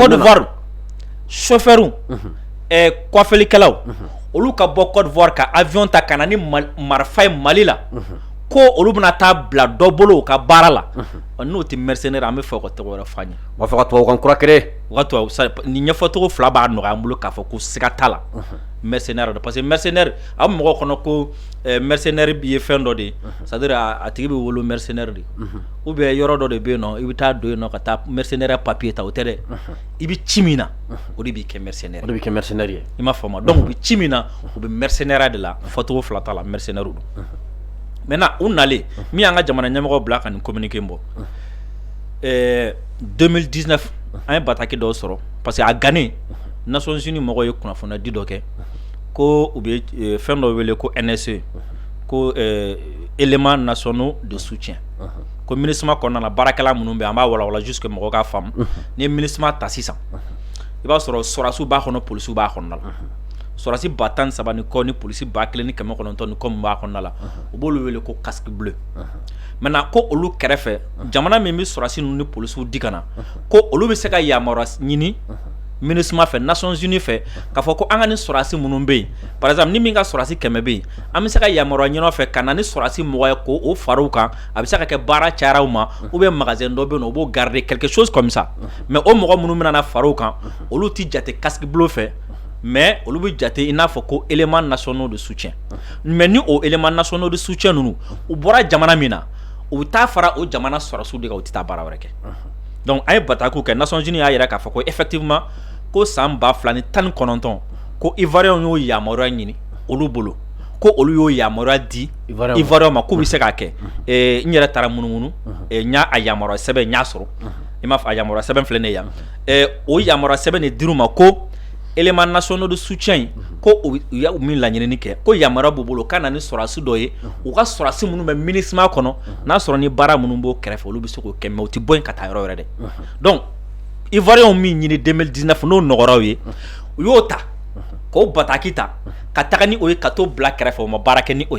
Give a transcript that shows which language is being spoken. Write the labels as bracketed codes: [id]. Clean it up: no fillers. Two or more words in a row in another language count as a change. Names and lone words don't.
[bm] Côte d'Ivoire chauffeur coiffelikɛlaw olu ka bɔ Côte d'Ivoire ka avion ta ka na ni marifa ye Mali la ko olu bɛna taa bila dɔ bolo u ka baara la n'o tɛ mercenaire an bɛ fɛ ka tɔgɔ wɛrɛ fɔ an ye u b'a fɔ ka tubabukan kura créer u ka tubabu nin ɲɛfɔcogo fila b'a nɔgɔya an bolo k'a fɔ ko siga t'a la mercenaire [fr] parce que [bm] mercenaire a bɛ mɔgɔw kɔnɔ ko mercenaire ye fɛn dɔ de ye [fr] c'est à dire [bm] a tigi bɛ wolo mercenaire de [fr] ou bien [bm] yɔrɔ dɔ de bɛ yen nɔ i bɛ taa don yen nɔ ka taa mercenaire papier ta o tɛ dɛ i bɛ ci min na o de b'i kɛ mercenaire o de bɛ kɛ mercenaire ye i m'a faamu donc u bɛ ci min na u bɛ mercenaire de la fɔcogo fila t'a la mercenaire don maintenant u nalen min y'an ka jamana ɲɛmɔgɔ bila ka nin communiqué bɔ 2019 an ye bataki dɔw sɔrɔ [fr] parce que [bm] a gannen Nations Unies mɔgɔw ye kunnafoniya di dɔ kɛ ko u bɛ fɛn dɔ wele ko NSE ko [fr] éléments nationaux de soutien [bm] ko MINUSMA kɔnɔna na baarakɛla minnu bɛ an b'a walawala [fr] juste que [bm] mɔgɔw k'a faamu ni ye MINUSMA ta sisan i b'a sɔrɔ sɔrɔdasiw b'a kɔnɔ polisiw b'a kɔnɔna la sɔrɔdasi 13 ni kɔ ni polisi 1900 ni kɔ min b'a kɔnɔna la u b'olu wele ko [fr] casque bleu [bm] maintenant ko olu kɛrɛfɛ jamana min bɛ sɔrɔdasi ninnu ni polisiw di ka na ko olu bɛ se ka yamaruya ɲini MINUSMA fɛ Nations Unies fɛ k'a fɔ ko an ka ni sɔrɔdasi minnu bɛ yen [fr] par exemple [bm] ni min ka sɔrɔdasi 100 bɛ yen an bɛ se ka yamaruya ɲini fɛ ka na ni sɔrɔdasi 20 ye k'o fara u kan a bɛ se ka kɛ baara cayara u ma [fr] ou bien [bm] magasin dɔ bɛ yen nɔ u b'o [fr] garder quelque chose comme ça mais [bm] o mɔgɔ minnu bɛna na fara u kan olu ti jate [fr] casque bleu [bm] fɛ mais olu bɛ jate i n'a fɔ ko [fr] éléments nationaux de soutien mais [bm] ni o [fr] éléments nationaux de soutien [bm] ninnu u bɔra jamana min na u bɛ taa fara o jamana sɔrɔdasiw de kan u tɛ taa baara wɛrɛ kɛ donc an ye batakiw kɛ Nations Unies y'a yira k'a fɔ ko effectivement ko san 2019 ko Ivoiriens y'o yamaruya ɲini olu bolo ko olu y'o yamaruya di Ivoiriens ma k'u bɛ se k'a kɛ n yɛrɛ taara munumunu n y'a yamaruya sɛbɛn n y'a sɔrɔ i m'a fɔ a yamaruya sɛbɛn filɛ ne yan o yamaruya sɛbɛn de dir'u ma ko [fr] éléments nationaux de soutien [bm] ko u y'a min laɲinini kɛ ko yamaruya b'u bolo ka na ni sɔrɔdasi dɔ ye u ka sɔrɔdasi minnu bɛ MINUSMA kɔnɔ n'a sɔrɔ ni baara minnu b'o kɛrɛfɛ olu bɛ se k'o kɛ mais u tɛ bɔ yen ka taa yɔrɔ wɛrɛ dɛ donc Ivoiriens min ɲini 2019 n'o nɔgɔraw ye u y'o ta k'o bataki ta ka taga ni o ye ka t'o bila kɛrɛfɛ o ma baara kɛ ni o ye